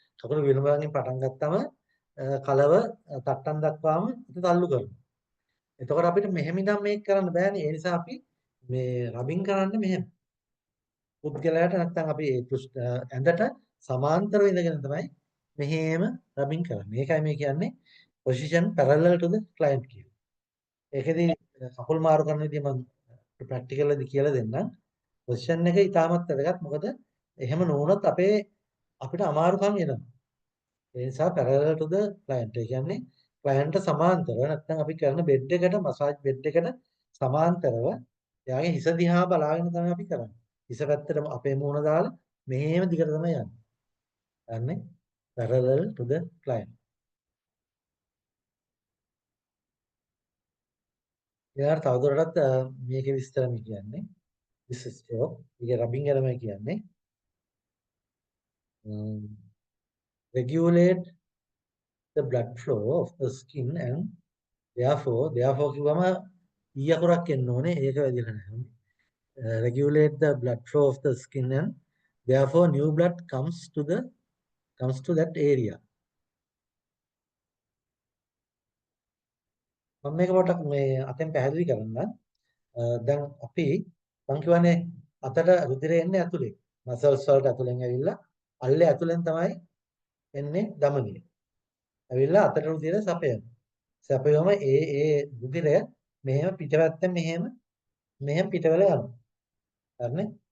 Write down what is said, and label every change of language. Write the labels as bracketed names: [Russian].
[Sinhala] කකුල විලුඹගෙන් පටන් ගත්තම කලව තට්ටම් දක්වාම හිත තල්ලු කරනවා. එතකොට අපිට මෙහෙම ඉඳන් මේක කරන්න බෑනේ. ඒ නිසා අපි මේ රබින් කරන්නේ මෙහෙම. පුද්ගලයාට නැත්තම් අපි ඇඳට සමාන්තරව ඉඳගෙන තමයි මෙහෙම රබින් කරන්නේ. ඒකයි මේ කියන්නේ [English] position parallel to the client [Sinhala] කියලා. ඒකෙදි කකුල් මාරු කරන විදිහ මම ප්‍රැක්ටිකල් එකදී කියලා දෙන්නම්. පොසිෂන් එක ඉතාමත් වැදගත්. මොකද එහෙම නොවුනොත් අපිට අමාරුකම් එනවා. ඒ නිසා [English] parallel to the client. [Sinhala] ඒ කියන්නේ client සමාන්තරව නැත්නම් අපි කරන බෙඩ් එකට මසාජ් බෙඩ් එකට සමාන්තරව එයාගේ හිස දිහා බලාගෙන තමයි අපි කරන්නේ. හිස පැත්තට අපේ මූණ දාලා මෙහෙම දිගට තමයි යන්නේ. යන්නේ [English] parallel to the client. [Sinhala] ඊළඟට තවදුරටත් මේකේ විස්තර මේ කියන්නේ [English] this stroke. [Sinhala] ඒක රබින් කරනවා කියන්නේ [English] regulate the blood flow of the skin and therefore [Sinhala] කිව්වම ඊ අකුරක් එන්න ඕනේ ඒක වැදිලා නැහැ. [English] Regulate the blood flow of the skin and therefore new blood comes to that area. [Sinhala] මම මේක පොඩ්ඩක් මේ අතෙන් පැහැදිලි කරන්න. දැන් අපි මම කියවනේ අතට රුධිරය එන්නේ ඇතුලේ. මසල්ස් වලට ඇතුලෙන් ඇවිල්ලා අල්ලේ ඇතුලෙන් තමයි එන්නේ ධමනිය. ඇවිල්ලා අතට රුධිරය සපයනවා. සපයවම ඒ රුධිරය මෙහෙම පිටපැත්තෙන් මෙහෙම පිටවල යනවා. හරිනේ?